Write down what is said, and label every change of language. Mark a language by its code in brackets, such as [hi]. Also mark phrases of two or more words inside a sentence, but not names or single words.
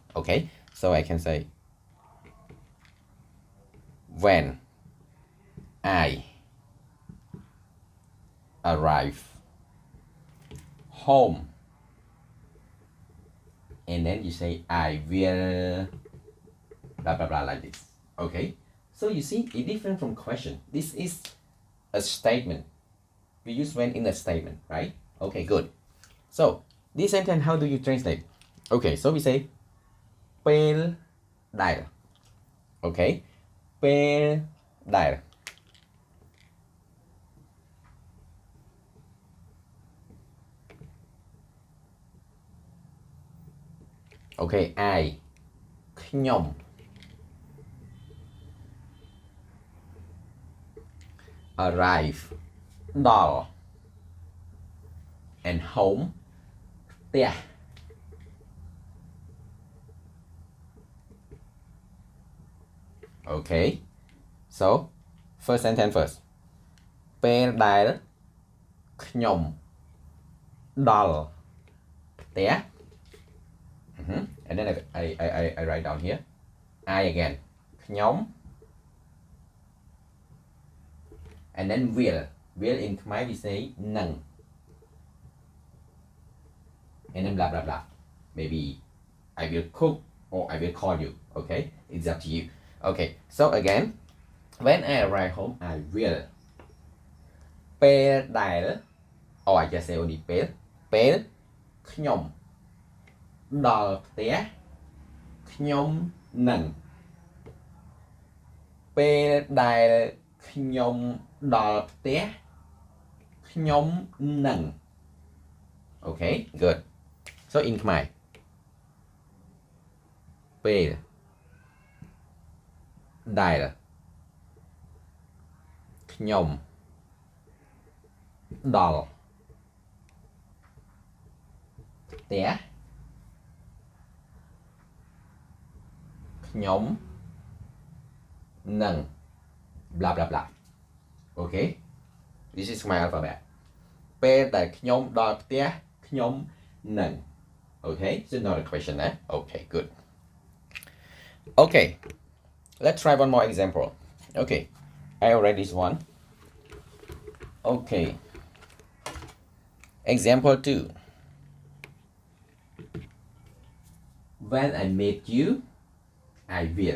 [en] Okay, so I can say, when I arrive home, and then you say, I will, blah, blah, blah, like this. Okay, so you see, it's different from question. This is a statement. We use when in a statement, right? Okay, good. So, this sentence, how do you translate? Okay, so we say, [km] ពេលដែល. Okay, ពេលដែល. [en] Okay, I, [km] ខ្ញុំ [en] arrive ដល់ and home ផ្ទះ Okay, so first sentence first. [km] ពេលដែលខ្ញុំ ដល់ ផ្ទះ [en] and then I write down here, I again, ខ្ញុំ and then will in Khmer we say នឹង and then blah blah blah, maybe I will cook or I will call you. Okay, it's up to you. Okay, so again, when I arrive home, I will, [km] ពេលដែល [en] or I just say only [km] ពេល ខ្ញុំ ដល់ផ្ទះ ខ្ញុំ នឹង ពេលដែល ខ្ញុំ ដល់ ផ្ទះ ខ្ញុំ នឹង [en] Okay, good. So in Khmer, [km] ពេល ដែល ខ្ញុំ ដល់ ផ្ទះ ខ្ញុំ នឹង [en] blah blah blah. Okay, this is my alphabet. [km] ពេលដែលខ្ញុំ ដល់ ផ្ទះ ខ្ញុំ នឹង [en] Okay, so not a question, eh? Okay, good. Okay, let's try one more example. Okay, I already this one. Okay, example 2. When I meet you, I will.